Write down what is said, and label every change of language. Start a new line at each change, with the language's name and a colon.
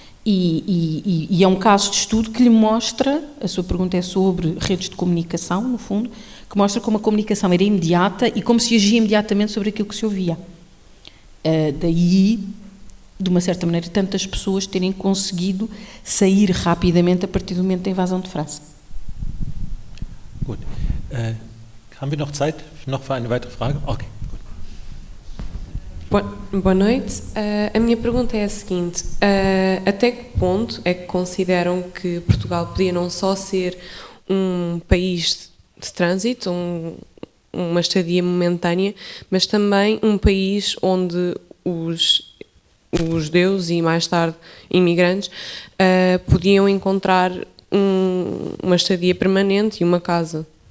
Portuguese: E é um caso de estudo que lhe mostra, a sua pergunta é sobre redes de comunicação, no fundo, que mostra como a comunicação era imediata e como se agia imediatamente sobre aquilo que se ouvia. Daí de uma certa maneira, tantas pessoas terem conseguido sair rapidamente a partir do momento da invasão de França.
German: Gut. Haben wir noch Zeit noch für eine weitere Frage? Ok.
Portuguese: Boa noite. A minha pergunta é a seguinte: até que ponto é que consideram que Portugal podia não só ser um país de trânsito, uma estadia momentânea, mas também um país onde os judeus e mais tarde imigrantes podiam encontrar uma estadia permanente e uma casa?